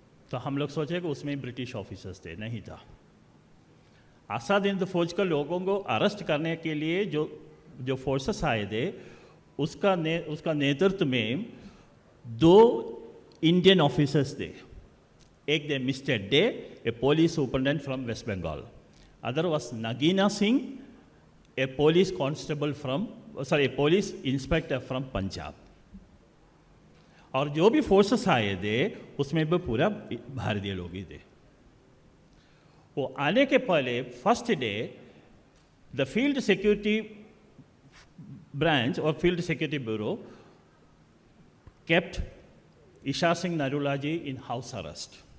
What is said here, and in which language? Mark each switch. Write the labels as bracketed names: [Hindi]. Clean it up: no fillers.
[Hindi] तो हम लोग सोचे कि उसमें ब्रिटिश ऑफिसर्स थे, नहीं था। आज़ाद हिंद फौज के लोगों को अरेस्ट करने के लिए जो फोर्सेस आए थे, उसका नेतृत्व में 2 इंडियन ऑफिसर्स थे। एक थे [English] Mister De, a police superintendent from West Bengal, other was Nagina Singh a police constable from, a police inspector from Punjab. [Hindi] और जो भी फोर्सेस आए थे उसमें भी पूरा भारतीय लोग ही थे. वो आने के पहले [English] First day the field security branch और field security bureau kept Isha Singh Narula ji in house arrest.